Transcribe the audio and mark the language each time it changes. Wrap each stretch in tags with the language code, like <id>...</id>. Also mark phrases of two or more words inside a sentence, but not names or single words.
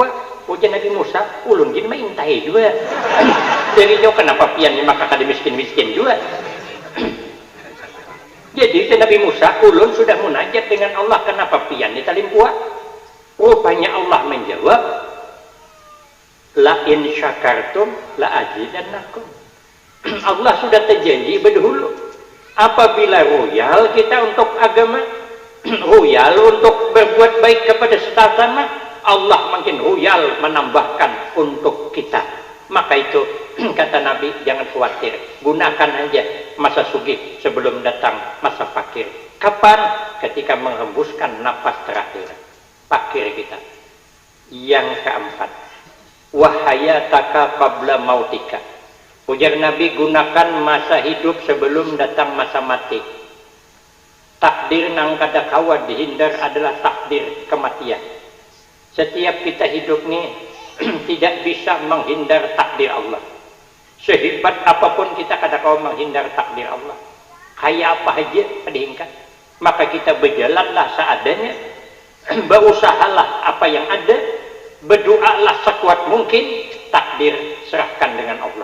<bjn>Ujian Nabi Musa, ulun gini mah intai juga. Dari jauh kenapa pian maka kada miskin-miskin juga. Jadi Nabi Musa, ulun sudah munajat dengan Allah, kenapa pian di talimpua?</bjn> <id>Rupanya Allah menjawab,</id> <ar>لئن شكرتم لأزيدنكم.</ar> <id>Allah sudah terjanji berdahulu, apabila royal kita untuk agama, royal untuk berbuat baik kepada sesama, Allah makin royal menambahkan untuk kita. Maka itu kata Nabi, jangan khawatir, gunakan aja masa sugih sebelum datang masa fakir. Kapan? Ketika menghembuskan nafas terakhir fakir kita. Yang keempat,</id> <ar>وحياتك قبل موتك.</ar> <id>Ujar Nabi, gunakan masa hidup sebelum datang masa mati.</id> <bjn>Takdir nang kada kawa dihindar adalah takdir kematian.</bjn> <id>Setiap kita hidup ni tidak bisa menghindar takdir Allah.</id> <bjn>Sehebat apapun kita kada kawa menghindar takdir Allah.</bjn> <id>Kayak apa aja kadihingkat. Maka kita berjalanlah seadanya, berusahalah apa yang ada, berdoalah sekuat mungkin, takdir serahkan dengan Allah.</id>